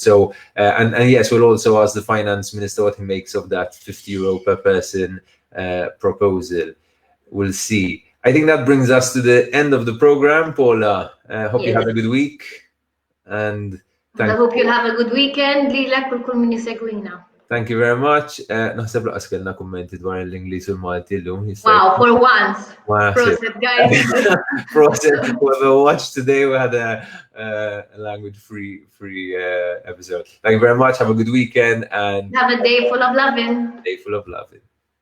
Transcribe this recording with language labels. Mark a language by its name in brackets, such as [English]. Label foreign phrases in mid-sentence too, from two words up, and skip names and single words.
[English] So and yes, we'll also ask the finance minister what he makes of that €50 per person proposal. We'll see. I think that brings us to the end of the program. Paula, hope you had a good week, and I hope you'll have a good weekend. [Maltese] Lilek u kull min jisegwina. [English] Thank you very much. [Maltese] Naħseb laqas kellna kummenti dwar l-Ingliż u l-Malti llum. [English] Wow, for once. Proset, guys. Proset, whoever watched today, we had a language-free episode. Thank you very much. Have a good weekend and have a day full of loving. Day full of loving.